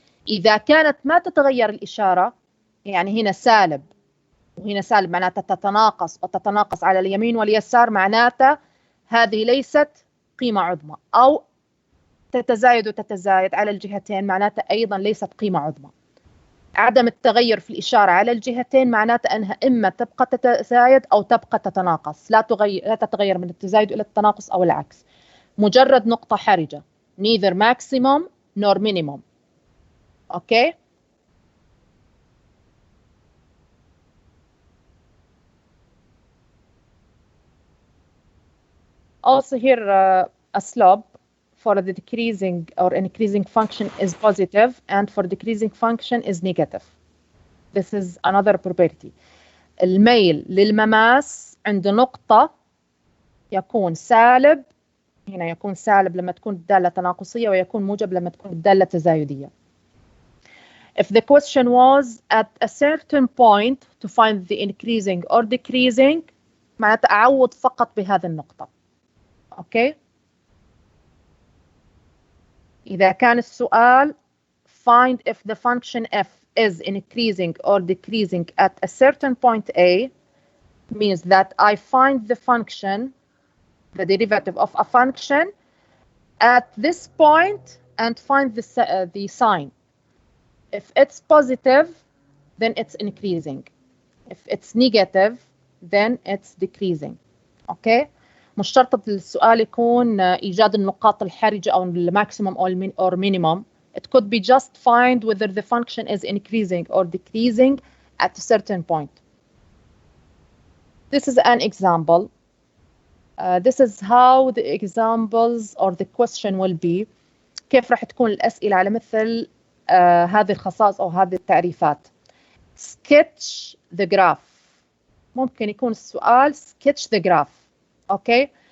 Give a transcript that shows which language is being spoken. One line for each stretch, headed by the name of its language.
Arabic: إذا كانت ما تتغير الإشارة، يعني هنا سالب وهنا سالب معناتها تتناقص وتتناقص على اليمين واليسار، معناتها هذه ليست قيمة عظمى، أو تتزايد وتتزايد على الجهتين معناتها أيضا ليست قيمة عظمى. عدم التغير في الإشارة على الجهتين معناته أنها إما تبقى تتزايد أو تبقى تتناقص، لا تتغير من التزايد إلى التناقص أو العكس. مجرد نقطة حرجة،
English: neither maximum nor minimum. Okay? Also here a slope for the decreasing or increasing function is positive, and for decreasing function is negative. This is another property.
Arabic: الميل للمماس عند نقطة يكون سالب، هنا يكون سالب لما تكون الدالة تناقصية، ويكون موجب لما تكون الدالة تزايدية.
English: If the question was at a certain point to find the increasing or decreasing
Arabic: معناته أعوض فقط بهذه النقطة.
English: Okay?
Arabic: إذا كان السؤال
English: find if the function f is increasing or decreasing at a certain point A means that I find the function, the derivative of a function at this point and find the sign. If it's positive, then it's increasing. If it's negative, then it's decreasing. Okay?
Arabic: مش شرط السؤال يكون إيجاد النقاط الحرجة أو الماكسيموم
English: or minimum. It could be just find whether the function is increasing or decreasing at a certain point. This is an example. This is how the examples or the question will be.
Arabic: كيف راح تكون الأسئلة على مثل هذه الخصائص أو هذه التعريفات.
English: Sketch the graph.
Arabic: ممكن يكون السؤال
English: sketch the graph.
Arabic: Okay.